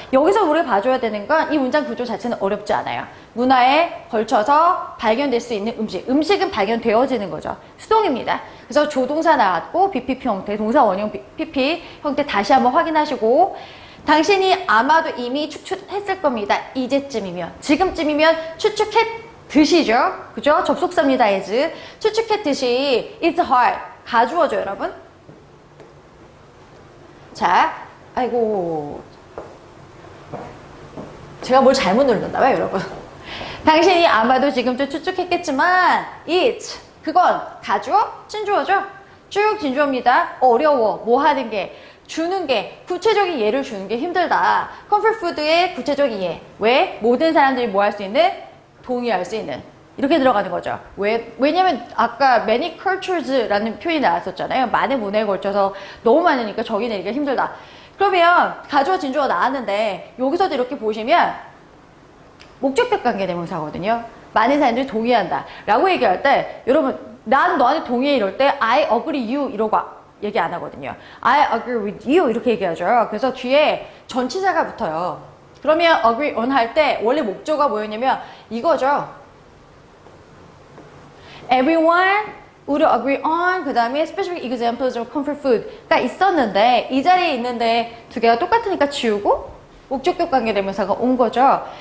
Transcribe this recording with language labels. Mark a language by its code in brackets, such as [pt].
[ko] 여기서 우리가 봐줘야 되는 건 이 문장 구조 자체는 어렵지 않아요. 문화에 걸쳐서 발견될 수 있는 음식. 음식은 발견되어지는 거죠. 수동입니다. 그래서 조동사 나왔고 BPP 형태, 동사 원형 PP 형태 다시 한번 확인하시고 당신이 아마도 이미 추측했을 겁니다. 이제쯤이면, 지금쯤이면 추측했듯이죠. 그죠? 접속사입니다. is. 추측했듯이 [en] it's hard. [ko] 가주어죠, 여러분. 자, 아이고. 제가 뭘 잘못 눌렀나 봐요, 여러분. 당신이 아마도 지금도 추측했겠지만 it's. 그건 가주어, 진주어죠. 쭉 진주어입니다. 어려워. 뭐 하는 게, 주는 게, 구체적인 예를 주는 게 힘들다. comfort food의 구체적인 예. 왜? 모든 사람들이 뭐 할 수 있는? 동의할 수 있는. 이렇게 들어가는 거죠. 왜냐면 아까 [en] many cultures [ko] 라는 표현이 나왔었잖아요. 많은 문화에 걸쳐서 너무 많으니까 적이 내기가 힘들다. 그러면 가주어, 진주어 나왔는데 여기서도 이렇게 보시면 목적격 관계대명사거든요. 많은 사람들이 동의한다 라고 얘기할 때 여러분 난 너한테 동의해 이럴 때 [en] I agree you [ko] 이러고 얘기 안 하거든요. [en] I agree with you [ko] 이렇게 얘기하죠. 그래서 뒤에 전치사가 붙어요. 그러면 agree on 할 때 원래 목적어가 뭐였냐면 이거죠. [en] Everyone would agree on [ko] 그 다음에 [en] specific examples of comfort food [ko] 가 있었는데 이 자리에 있는데 두 개가 똑같으니까 지우고 목적격 관계대명사가 온 거죠.